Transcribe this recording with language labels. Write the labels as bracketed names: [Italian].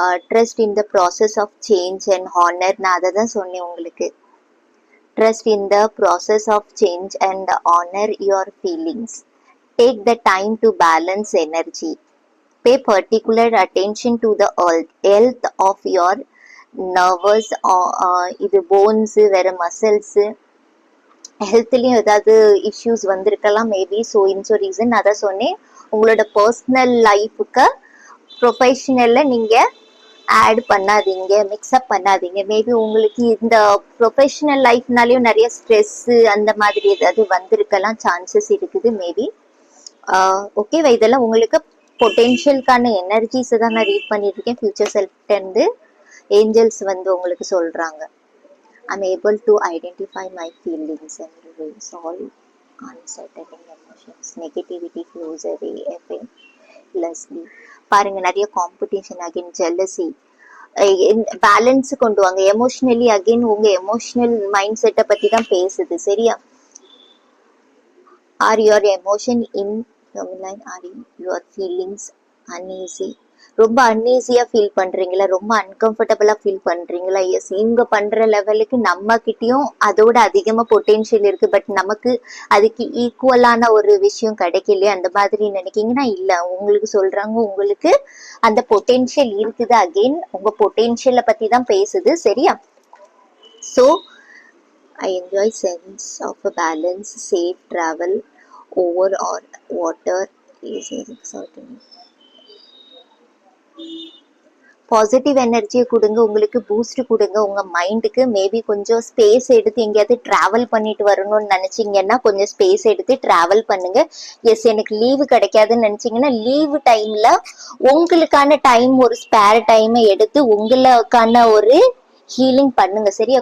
[English] Trust in the process of change and honour. [Tamil] நான் அதை தான் சொன்னேன் உங்களுக்கு. [English] Trust in the process of change and honor your feelings. Take the time to balance energy. Pay particular attention to the health of your nervous, இது bones, வேற muscles, [Tamil] ஹெல்த்லயும் ஏதாவது issues வந்திருக்கலாம் maybe. So reason அதை சொன்னேன். உங்களோட personal லைஃபுக்கு ப்ரொஃபஷனல்ல நீங்க add பண்ணாதீங்க, மிக்ஸ்அப் பண்ணாதீங்க. மேபி உங்களுக்கு இந்த ப்ரொஃபஷனல் லைஃப்னாலையும் நிறைய ஸ்ட்ரெஸ் அந்த மாதிரி ஏதாவது வந்திருக்கலாம், சான்சஸ் இருக்குது மேபி. ஓகேவா? இதெல்லாம் உங்களுக்கு பொட்டென்ஷியலுக்கான எனர்ஜிஸை தான் நான் ரீட் பண்ணிட்டு இருக்கேன். ஃபியூச்சர் செல்ஃப்டேருந்து ஏஞ்சல்ஸ் வந்து உங்களுக்கு சொல்றாங்க. [English] I'm able to identify my feelings and release all unsettling emotions. Negativity flows away effortlessly. [Tamil] பாருங்க, நிறைய காம்படிஷன், அகைன் ஜெல்லசி, பேலன்ஸ் கொண்டு வாங்க. எமோஷனலி அகைன் உங்க எமோஷனல் மைண்ட் செட்டை பத்தி தான் பேசுது. சரியா? [English] Are your emotion in are your feelings uneasy? [Tamil] ரொம்ப அன்ஈஸியா ஃபீல் பண்றீங்களா? ரொம்ப அன்கம்ஃபர்டபுளா ஃபீல் பண்றீங்களா? எஸ், இவங்க பண்ற லெவலுக்கு நம்ம கிட்டயும் அதோட அதிகமா பொட்டென்ஷியல் இருக்கு. பட் நமக்கு அதுக்கு ஈக்குவலான ஒரு விஷயம் கிடைக்கலையே, அந்த மாதிரி நினைக்கீங்கன்னா இல்ல, உங்களுக்கு சொல்றாங்க உங்களுக்கு அந்த பொட்டென்ஷியல் இருக்குது. அகெயின் உங்க பொட்டென்ஷியலை பத்தி தான் பேசுது. சரியா? [English] So I enjoy sense of a balance, safe travel over or water is certain. [Tamil] Positive எனர்ஜியை கொடுங்க, உங்களுக்கு பூஸ்ட் கொடுங்க உங்க மைண்டுக்கு. மேபி கொஞ்சம் ஸ்பேஸ் எடுத்து எங்கேயாவது டிராவல் பண்ணிட்டு வரணும்னு நினைச்சீங்கன்னா கொஞ்சம் ஸ்பேஸ் எடுத்து டிராவல் பண்ணுங்க. எஸ், எனக்கு லீவு கிடைக்காதுன்னு நினைச்சீங்கன்னா லீவு டைம்ல உங்களுக்கான டைம், ஒரு ஸ்பேர் டைமை எடுத்து உங்களுக்கான ஒரு ஹீலிங் பண்ணுங்க. சரியா?